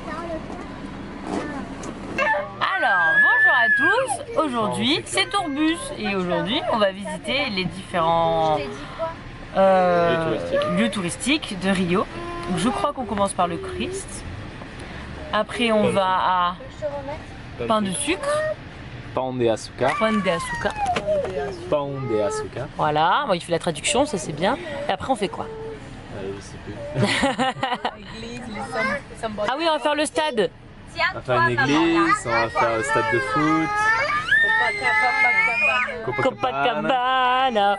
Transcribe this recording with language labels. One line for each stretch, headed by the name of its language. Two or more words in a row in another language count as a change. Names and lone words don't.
French: Alors, bonjour à tous. Aujourd'hui, c'est Tourbus. Et aujourd'hui, on va visiter les différents lieux touristiques de Rio. Donc, je crois qu'on commence par le Christ. Après, on va à pain de sucre.
Portuguese: Pão de açúcar. Pão de açúcar. Pão de açúcar.
French: Voilà, bon, il fait la traduction, ça c'est bien. Et après, on fait quoi? Je sais plus. Ah oui, on va faire le stade. On va faire une église, on va faire le stade de foot. Copacabana.